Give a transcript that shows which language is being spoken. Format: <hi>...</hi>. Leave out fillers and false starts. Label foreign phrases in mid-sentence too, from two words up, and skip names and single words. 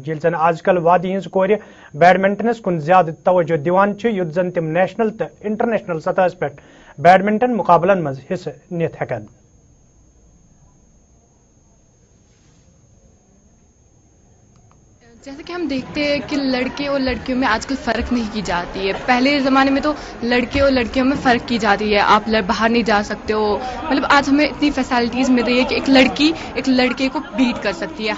<ks>ये जन आजकल वादी हज कोर बैडमिंटनस कुन ज्यादा तवज्जो दिवान युत जन तिम नेशनल तो इंटरनेशनल सतह पे बैडमिंटन मुकाबलन मज हिस्सा नित हेकन।</ks> <hi>जैसे कि हम देखते हैं कि लड़के और लड़कियों में आजकल फ़र्क नहीं की जाती है। पहले ज़माने में तो लड़के और लड़कियों में फ़र्क की जाती है, आप बाहर नहीं जा सकते हो, मतलब आज हमें इतनी फैसिलिटीज़ मिल रही है कि एक लड़की एक लड़के को बीट कर सकती है।</hi>